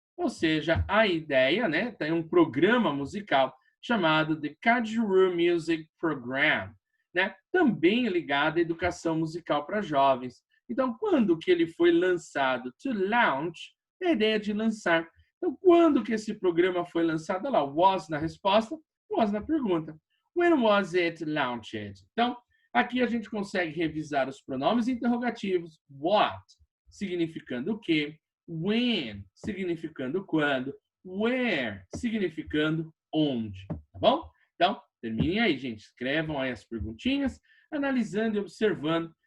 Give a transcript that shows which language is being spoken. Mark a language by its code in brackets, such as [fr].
[pt] Ou seja, a ideia, né, tem um programa musical chamado The Kajuru Music Program, né, também ligado à educação musical para jovens. Então, quando que ele foi lançado? To launch, é a ideia de lançar. Então, quando que esse programa foi lançado? Olha lá, was na resposta, was na pergunta. [en] When was it launched? [pt] Então, aqui a gente consegue revisar os pronomes interrogativos. What, significando o quê? When, significando quando. Where, significando onde. Tá bom? Então, terminem aí, gente. Escrevam aí as perguntinhas, analisando e observando.